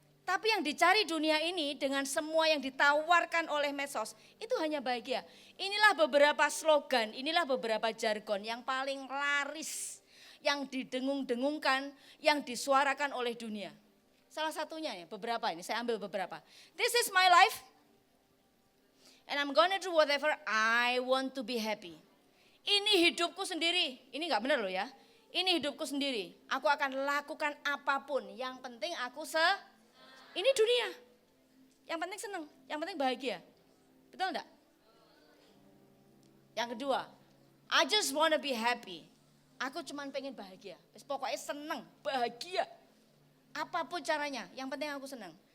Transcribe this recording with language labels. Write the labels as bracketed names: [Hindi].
[Indonesian] Tapi yang dicari dunia ini dengan semua yang ditawarkan oleh medsos, itu hanya bahagia. Inilah beberapa slogan, inilah beberapa jargon yang paling laris, yang didengung-dengungkan, yang disuarakan oleh dunia. Salah satunya ya, beberapa ini, saya ambil beberapa. [English] This is my life, and I'm gonna do whatever I want to be happy. [Indonesian] Ini hidupku sendiri, ini gak benar loh ya. Ini hidupku sendiri, aku akan lakukan apapun, yang penting aku ini dunia, yang penting seneng, yang penting bahagia, betul enggak? Yang kedua, [English] I just wanna be happy, [Indonesian] aku cuman pengen bahagia, pokoknya seneng, bahagia, apapun caranya, yang penting aku seneng.